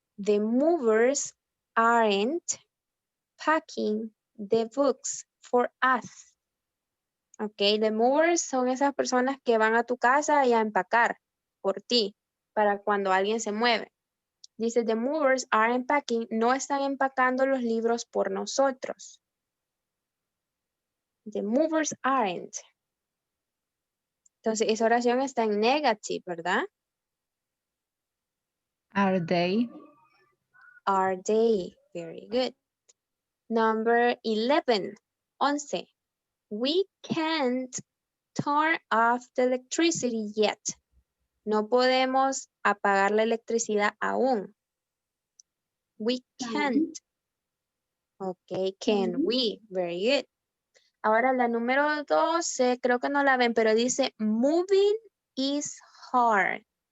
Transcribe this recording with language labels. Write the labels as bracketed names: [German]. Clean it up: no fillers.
[English] The movers aren't packing the books for us. [Spanish] Ok, the movers son esas personas que van a tu casa y a empacar por ti, para cuando alguien se mueve. Dice, [English] the movers aren't packing, [Spanish] no están empacando los libros por nosotros. [English] The movers aren't. [Spanish] Entonces, esa oración está en negative, ¿verdad? [English] Are they? Are they? Very good. Number 11. 11. We can't turn off the electricity yet. [Spanish] No podemos apagar la electricidad aún. [English] We can't. Ok, can we? Very good. [Spanish] Ahora la número 12, creo que no la ven, pero dice [English] moving is hard.